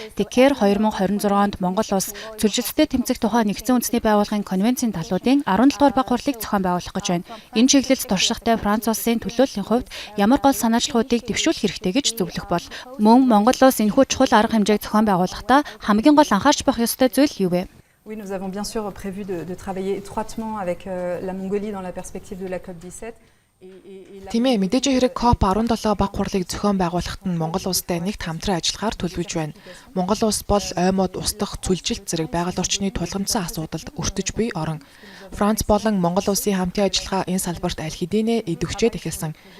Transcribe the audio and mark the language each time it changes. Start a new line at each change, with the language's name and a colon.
Mongolian: Тэгэхээр 2026 онд Монгол улс цөлжилттэй тэмцэх тухай Нэгдсэн үндэсний байгууллагын конвенцийн талуудын 17 дугаар баг хурлыг зохион байгуулах гэж байна. Энэ чиглэлд туршлагатай Франц улсын төлөөллийн хувьд ямар гол санаачлалуудыг дэвшүүлэх хэрэгтэй гэж зөвлөх бол мөн Монгол улс энэхүү чухал арга хэмжээг зохион байгуулахдаа хамгийн гол анхаарч байх ёстой зүйл юу вэ?
French: Oui, nous avons bien sûr prévu de travailler étroitement avec la Mongolie dans la perspective de la COP17.
Mongolian: Тиймээ мэдээж хэрэг COP17 баг хурлыг зохион байгуулахад нь Монгол улстай нэгт хамтран ажиллахаар төлөвлөж байна. Монгол улс бол оймод устдах цөлжилт зэрэг байгаль орчны тулгамдсан асуудалд өртөж буй орон. Франц болон Монгол улсын хамтын ажиллагаа энэ салбарт аль хэдийнэ идэвхжээд эхэлсэн.